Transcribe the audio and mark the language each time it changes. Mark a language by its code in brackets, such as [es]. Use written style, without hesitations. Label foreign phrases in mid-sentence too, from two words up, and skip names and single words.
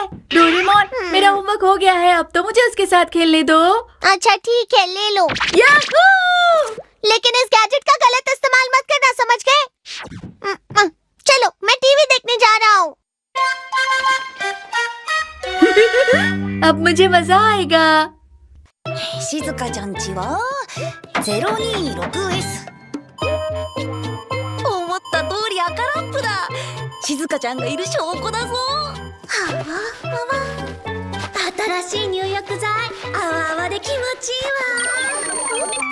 [hi] डोरेमोन, मेरा होमवर्क हो गया है। अब तो मुझे उसके साथ खेलने दो। अच्छा ठीक है, ले लो। याहू! लेकिन इस गैजेट का गलत इस्तेमाल मत करना, समझ गए? चलो, मैं टीवी देखने जा रहा हूँ। अब मुझे मजा आएगा। [ja] 静香ちゃんちは 026S。思った通り赤ランプだ。静香ちゃんがいる証拠だぞ。新しい入浴剤、あわあわで気持ちいいわ。